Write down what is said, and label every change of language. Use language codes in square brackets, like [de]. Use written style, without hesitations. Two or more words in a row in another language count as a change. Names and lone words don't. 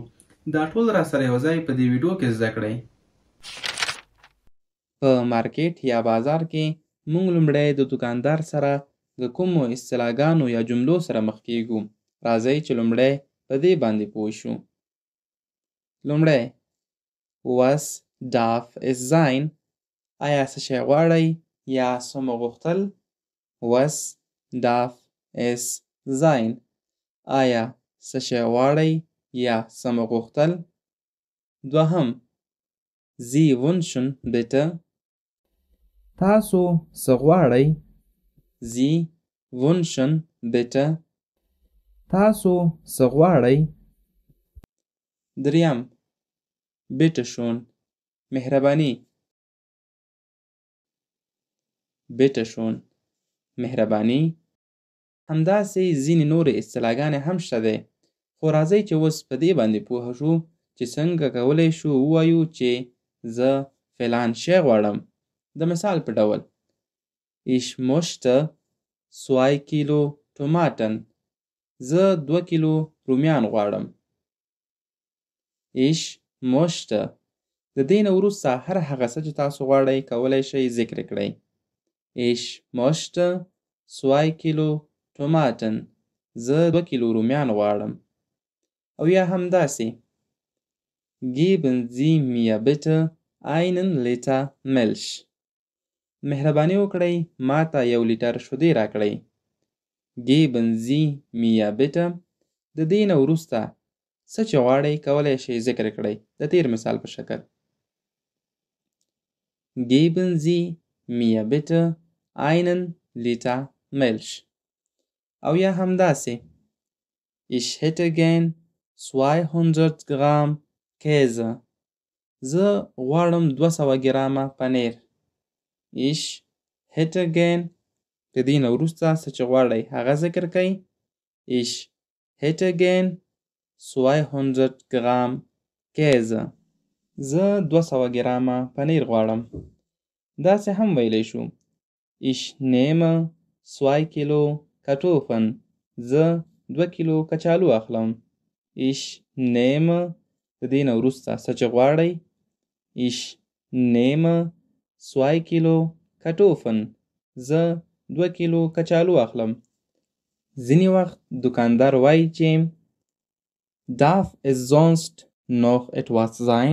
[ps] دا ټول را سره یو ځای په دې ویډیو کې زده کړئ. په مارکیټ یا بازار کې موږ لومړی د دکاندار سره د کومو اصطلاحګانو یا جملو سره مخ کیږو. راځئ چې لومړی په دې باندې پوه شو. [de] لومړی was darf es sein؟ [ps] آیا څه شی غواړئ یا څه مو غوښتل؟ [de] was darf es sein؟ [ps] آیا څه شی غواړئ یا څه مو غوښتل؟ [de] دوهم Sie wünschen bitte؟ [ps] تاسو څه غواړئ؟ [de] Sie wünschen bitte؟ [ps] تاسو څه غواړئ؟ دریم [de] bitte schön، [ps] مهرباني. [de] bitte schön، [ps] مهرباني. همداسې ځینې نورې اصطلاحګانې هم شته دی، خو راځئ چې اوس په دې باندې پوه شو چې څنګه کولی شو ووایو چې زه فلان شی غواړم. د مثال په ډول [de] Ich möchte 2 Kilo Tomaten، [ps] زه 2 کیلو رومیان غواړم. [de] Ich möchte، [ps] د دې نه وروسته هر هغه څه چې تاسو غواړئ کولی شئ ذکر کړئ. [de] Ich möchte 2 Kilo Tomaten، [ps] زه 2 کیلو رومیان غواړم. او یا همداسې [de] Geben Sie mir bitte einen Liter Milch، [ps] مهرباني وکړئ ما ته 1 لیټر شیدې راکړئ. [de] Geben Sie mir bitte، [ps] د دې نه وروسته څه چې غواړئ کولی شئ ذکر کړئ. د تیر مثال په شکل [de] Geben Sie mir bitte einen Liter Milch. [ps] او یا همداسې [de] Ich hätte gern 200 Gramm Käse، [ps] زه غواړم 200 ګرامه پنیر. [de] Ich hätte gern، [ps] د دې نه وروسته څه چې غواړئ هغه ذکر کړئ. [de] Ich hätte gern 200 Gramm Käse، [ps] زه 200 ګرامه پنیر غواړم. داسې هم ویلی شو [de] Ich nehme 2 Kilo Kartoffeln، [ps] زه 2 کیلو کچالو اخلم. [de] Ich nehme، [ps] د دې نه وروسته څه چې غواړئ. [de] Ich nehme 2 Kilo Kartoffeln، [ps] زه 2 کیلو کچالو اخلم. ځینې وخت دکاندار وایي چې [de] Darf es sonst noch etwas sein؟